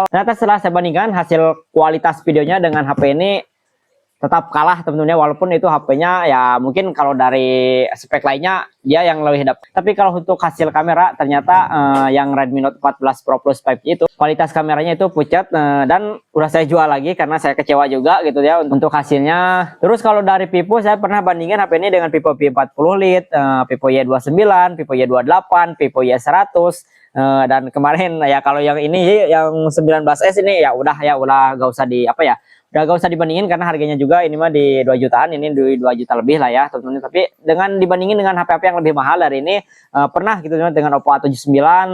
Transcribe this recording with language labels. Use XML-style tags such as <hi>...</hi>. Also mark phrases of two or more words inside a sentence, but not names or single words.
<id>Ternyata setelah saya bandingkan hasil kualitas videonya dengan HP ini tetap kalah teman-teman, walaupun itu HP-nya ya mungkin kalau dari spek lainnya dia yang lebih dapat. Tapi kalau untuk hasil kamera ternyata yang Redmi Note 14 Pro Plus 5G itu kualitas kameranya itu pucat, dan udah saya jual lagi karena saya kecewa juga gitu ya untuk hasilnya. Terus kalau dari Vivo saya pernah bandingin HP ini dengan Vivo V40 Lite, Vivo Y29, Vivo Y28, Vivo Y100. Dan kemarin ya kalau yang ini yang 19S ini ya udah gak usah udah gak usah dibandingin karena harganya juga ini mah di 2 jutaan, ini di 2 juta lebih lah ya teman-teman. Tapi dengan dibandingin dengan HP-HP yang lebih mahal dari ini, pernah gitu dengan Oppo A79 terus.</id>